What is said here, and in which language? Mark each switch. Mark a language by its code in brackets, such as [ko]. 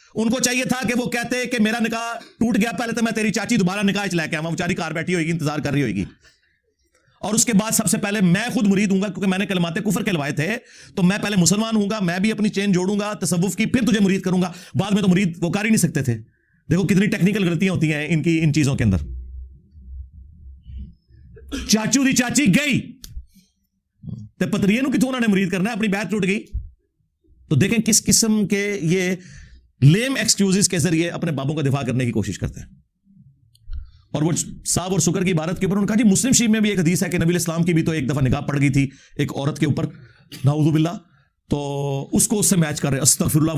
[ur] ان کو چاہیے تھا کہ وہ کہتے کہ میرا نکاح ٹوٹ گیا، پہلے تو میں تیری چاچی دوبارہ نکاح لے کے آؤں، بیچاری کار بیٹھی ہوئے گی انتظار کر رہی ہوئے گی، اور اس کے بعد سب سے پہلے میں خود مرید ہوں گا کیونکہ میں نے کلمات کفر کہلوائے تھے، تو میں پہلے مسلمان ہوں گا، میں بھی اپنی چین جوڑوں گا تصوف کی، پھر تجھے مرید کروں گا. بعد میں تو مرید وہ کر ہی نہیں سکتے تھے. دیکھو کتنی ٹیکنیکل غلطیاں ہوتی ہیں ان کی ان چیزوں کے اندر. [pa] چاچو دی چاچی گئی تے پتریے نو کتوں [ur] انہوں نے مرید کرنا ہے، اپنی بیعت ٹوٹ گئی. تو دیکھیں کس قسم کے یہ لیم ایکسکیوزز کے ذریعے اپنے بابوں کا دفاع کرنے کی کوشش کرتے ہیں. اور وہ صاحب اور سکر کی عبارت کے اوپر انہوں نے کہا جی مسلم شریف میں بھی ایک حدیث ہے کہ نبی اسلام کی بھی تو ایک دفعہ نکاح پڑ گئی تھی ایک عورت کے اوپر، نعوذ باللہ، تو اس کو اس سے میچ کر رہے. استغفر اللہ.